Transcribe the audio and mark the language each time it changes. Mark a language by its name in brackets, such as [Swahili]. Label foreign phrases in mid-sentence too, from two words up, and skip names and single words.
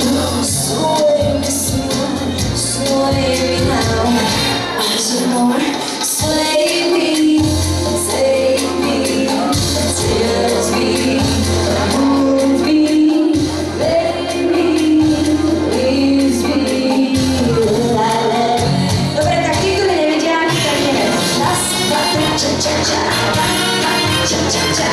[English] Sway me, sway me now. Some more, slay me, save me, tears me, move me, baby, please me. [Slovak] Dobre, tak títo nevedia, tak neviem. Raz, dva, tri, ča, ča, ča, ča, ča, ča.